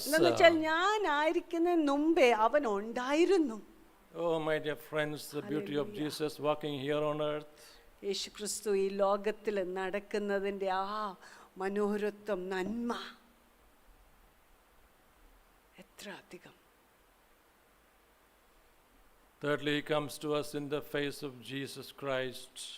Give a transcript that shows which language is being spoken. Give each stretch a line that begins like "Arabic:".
Malayalam: എന്ന് വെച്ചാൽ ഞാൻ ആയിരിക്കുന്നതിന് മുമ്പേ അവൻ ഉണ്ടായിരുന്നു.
English: Oh, my dear friends, the beauty of Jesus walking here on earth.
Malayalam: യേശു ക്രിസ്തു ഈ ലോകത്തിൽ നടക്കുന്നതിൻ്റെ ആ മനോഹരത്വം, നന്മ എത്ര അധികം.
English: Thirdly, he comes to us in the face of Jesus Christ.